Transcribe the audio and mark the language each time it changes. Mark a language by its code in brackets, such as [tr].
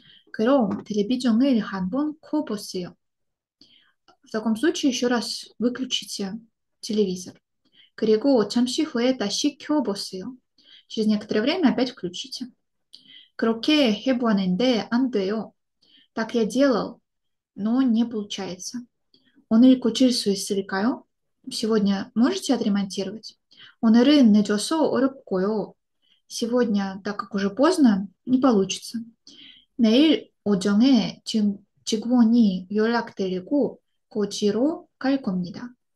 [ko] 그럼 텔레비전을 한번 켜보세요. [ru] В таком случае еще раз выключите телевизор. [ko] 그리고 잠시 후에 다시 켜보세요. [ru] Через некоторое время опять включите. [ko] 그렇게 해보았는데 안 돼요. [ru] Так я делал, но не получается. [ko] 오늘 고칠 수 있을까요? [ru] Сегодня можете отремонтировать? [ko] 오늘은 늦어서 어렵고요. [ru] Сегодня, так как уже поздно, не получится. [ko] 내일 오전에 직원이 연락드리고 고치러 갈 겁니다.